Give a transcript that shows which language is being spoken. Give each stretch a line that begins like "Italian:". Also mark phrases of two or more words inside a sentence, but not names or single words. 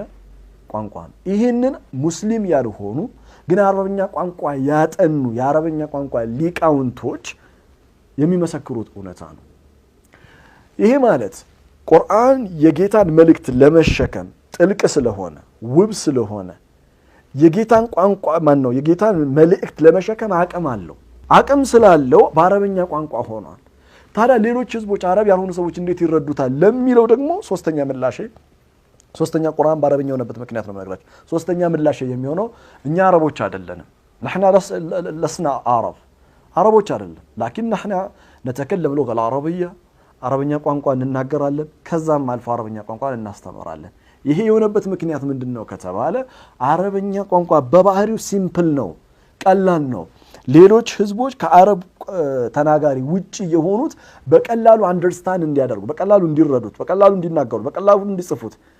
Amharic: ቋንቋ ነው። ይህንን ሙስሊም ያልሆኑ ግን አረበኛ ቋንቋ ያጠኑ የአረበኛ ቋንቋ ሊቃውንቶች የሚመሰክሩት እውነታ ነው። ይሄ ማለት ቁርአን የጌታን መልእክት ለመሸከም ጥልቅ ስለሆነ ውብ ስለሆነ የጌታን ቋንቋ ነው የጌታን መልእክት ለመሸከም አቅም አለው። አቅም ስላለው በአረበኛ ቋንቋ ሆኗል። ታዲያ ሌሎች ህዝቦች አረብ ያልሆኑ ሰዎች እንዴት ይረዱታል ለሚለው ደግሞ ሶስተኛ ቁርአን በአረበኛ የሆነበት ምክንያት ነው የምነግራችሁ። ሶስተኛ ምላሽ የሚሆነው እኛ አረቦች አይደለንም። نحن لسنا አረቦች አይደለም።
Arabic: لكن نحن نتكلم اللغة العربية
Amharic: አረበኛ ቋንቋ እንናገራለን፣ ከዛም አልፎ አረበኛ ቋንቋ እናስተምራለን። ይሄ የሆነበት ምክንያት ምንድነው ከተባለ አረበኛ ቋንቋ በባህሪው ሲምፕል ነው፣ ቀላል ነው። ሌሎች ህዝቦች ከአረብ ተናጋሪ ውጪ የሆኑት በቀላሉ አንደርስታንድ እንዲያደርጉ፣ በቀላሉ እንዲረዱት፣ በቀላሉ እንዲናገሩ፣ በቀላሉ እንዲጽፉት